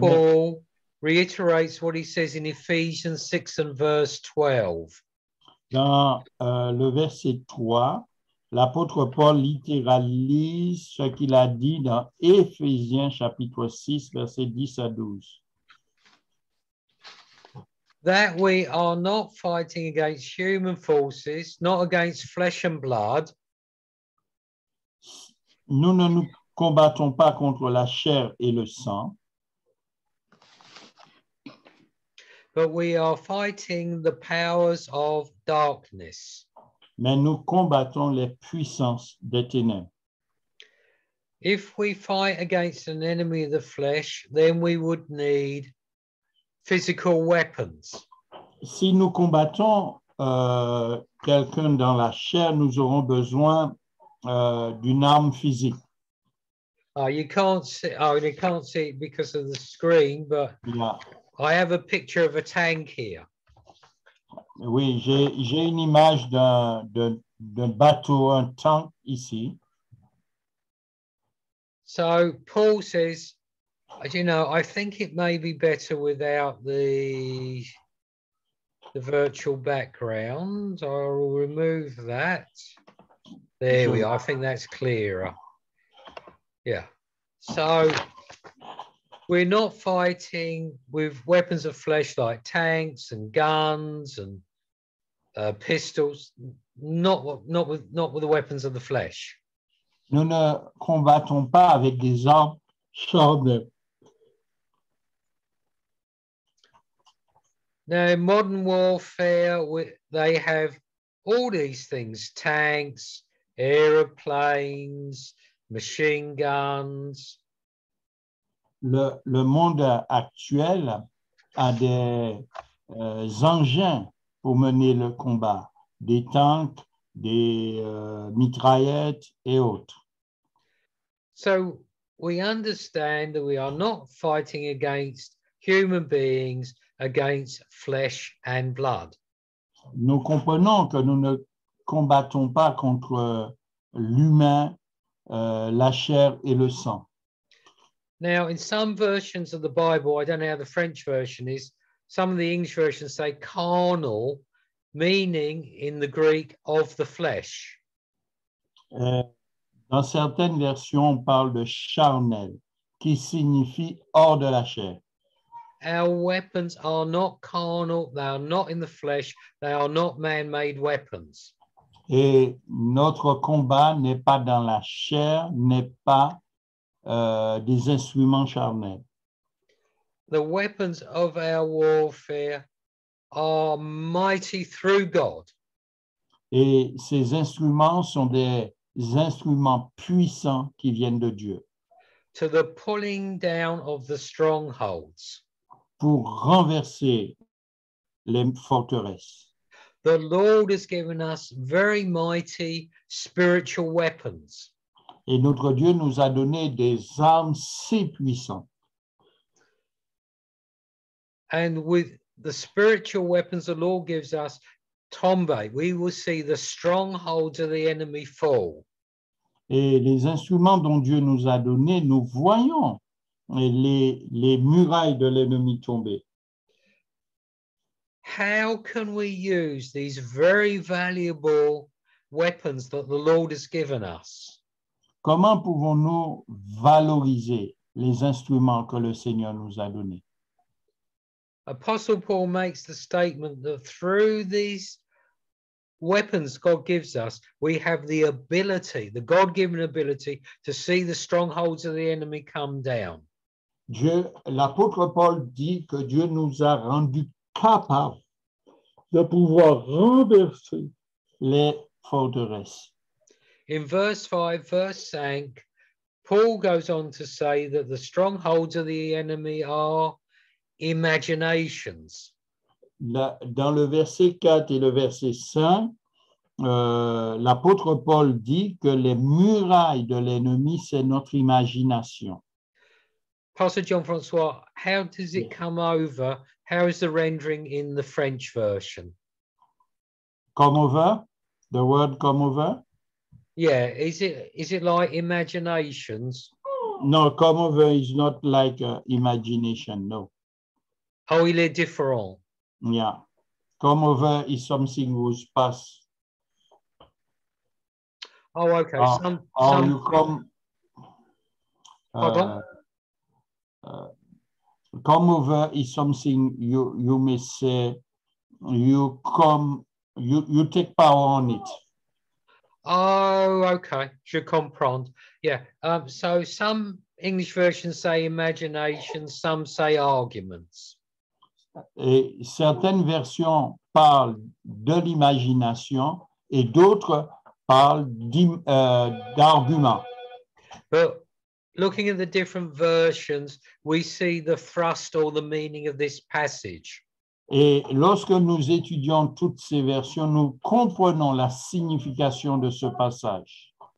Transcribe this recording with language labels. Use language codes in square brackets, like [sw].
[en] Paul reiterates what he says in Ephesians 6 and verse 12. [fr] Dans le verset 3, l'apôtre Paul littéralise ce qu'il a dit dans Éphésiens chapitre 6, versets 10 à 12. [en] That we are not fighting against human forces, not against flesh and blood, [fr] Nous ne nous combattons pas contre la chair et le sang, [en] but we are fighting the powers of darkness. [fr] mais nous combattons les puissances des ténèbres. [en] If we fight against an enemy of the flesh, then we would need physical weapons. [fr] Si nous combattons quelqu'un dans la chair, nous aurons besoin d'une arme physique. [en] You can't see. Oh, you can't see it because of the screen, but [fr] Là. [en] I have a picture of a tank here. [fr] Oui, j'ai une image d'un bateau, un tank ici. [en] So Paul says, you know, I think it may be better without the virtual background. I'll remove that. There we are. I think that's clearer. Yeah. So we're not fighting with weapons of flesh like tanks and guns and pistols. Not with the weapons of the flesh. [fr] Nous ne combattons pas avec des armes charnelles. [en] Now, in modern warfare, they have all these things: tanks, aeroplanes, machine guns. [fr] Le monde actuel a des engins pour mener le combat, des tanks, des mitraillettes et autres. [en] So we understand that we are not fighting against human beings, against flesh and blood. [fr] Nous comprenons que nous ne combattons pas contre l'humain, la chair et le sang. [en] Now, in some versions of the Bible, I don't know how the French version is, some of the English versions say carnal, meaning in the Greek of the flesh. [fr] Dans certaines versions, on parle de charnel, qui signifie hors de la chair. [en] Our weapons are not carnal, they are not in the flesh, they are not man-made weapons. [fr] Et notre combat n'est pas dans la chair, n'est pas des instruments charnels. [en] The weapons of our warfare are mighty through God. [fr] Et ces instruments sont des instruments puissants qui viennent de Dieu [en] To the pulling down of the strongholds. [fr] pour renverser les forteresses. [en] The Lord has given us very mighty spiritual weapons. [fr] Et notre Dieu nous a donné des armes si puissantes. [en] And with the spiritual weapons the Lord gives us, Tombe, we will see the strongholds of the enemy fall. [fr] Et les instruments dont Dieu nous a donnés, nous voyons les murailles de l'ennemi tomber. [en] How can we use these very valuable weapons that the Lord has given us? [fr] Comment pouvons-nous valoriser les instruments que le Seigneur nous a donnés? [en] Apostle Paul makes the statement that through these weapons God gives us, we have the ability, the God-given ability to see the strongholds of the enemy come down. [fr] L'apôtre Paul dit que Dieu nous a rendus capables de pouvoir renverser les forteresses. [en] In verse 5, verse 5, Paul goes on to say that the strongholds of the enemy are imaginations. [fr] Dans le verset 4 et le verset 5, l'apôtre Paul dit que les murailles de l'ennemi, c'est notre imagination. [en] Pastor John Francois, how does it come over? how is the rendering in the French version? Come over, the word come over. Yeah, is it like imaginations? No, come over is not like imagination, no. [fr] Oh, il est différent. [en] Yeah. Come over is something who pass. Oh, okay. Or you come. Pardon? Come over is something you may say. You come. You take power on it. Oh, okay. [fr] Je comprends. [en] Yeah. So some English versions say imagination, some say arguments. [fr] Et certaines versions parlent de l'imagination et d'autres parlent d'arguments. [en] But looking at the different versions, we see the thrust or the meaning of this passage. [fr] Et lorsque nous étudions toutes ces versions, nous comprenons la signification de ce passage.